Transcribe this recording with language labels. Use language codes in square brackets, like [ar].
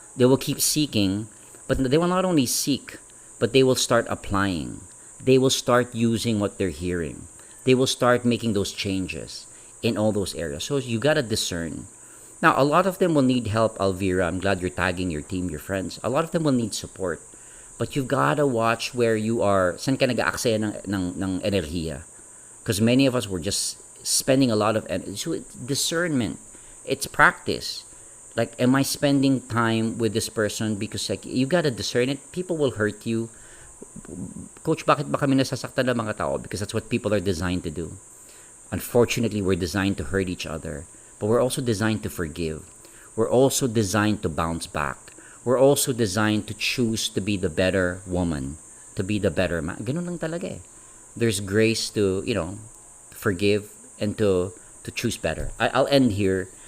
[en] They will keep seeking, but they will not only seek, but they will start applying. They will start using what they're hearing. They will start making those changes in all those areas. So you gotta discern. Now, a lot of them will need help, Alvira. I'm glad you're tagging your team, your friends. A lot of them will need support. But you've gotta watch where you are. [tl] Saan ka nag-aaksaya ng enerhiya? [en] Because many of us were just spending a lot of energy. So discernment. It's practice. Like, am I spending time with this person? Because you gotta discern it. People will hurt you. [tl] Coach, bakit ba kami nasasaktan ng mga tao? [en] Because that's what people are designed to do. Unfortunately, we're designed to hurt each other. But we're also designed to forgive. We're also designed to bounce back. we're also designed to choose to be the better woman, to be the better man. [tl] Ganun lang talaga eh. [en] There's grace to, forgive and to choose better. I'll end here.